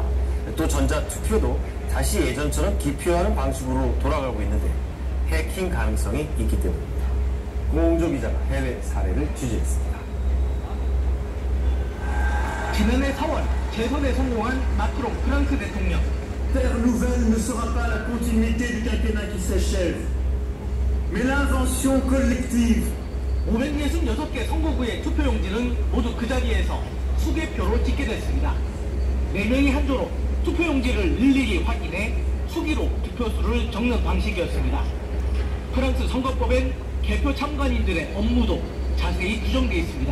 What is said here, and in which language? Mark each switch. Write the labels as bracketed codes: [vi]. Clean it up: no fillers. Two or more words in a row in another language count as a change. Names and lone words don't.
[ko] 또 전자투표도 다시 예전처럼 기표하는 방식으로 돌아가고 있는데 해킹 가능성이 있기 때문입니다. 공홍조 기자가 해외 사례를 취재했습니다. 지난해 4월 재선에 성공한 마크롱 프랑스 대통령. [fr] Terre nouvelle ne sera pas la continuité du quinquennat qui s'achève, mais l'invention collective. [ko] 566개 선거구의 투표용지는 모두 그 자리에서 수개표로 찍게 됐습니다. 4명이 한 조로 투표용지를 일일이 확인해 수기로 투표수를 적는 방식이었습니다. 프랑스 선거법엔 개표 참관인들의 업무도 자세히 규정되어 있습니다.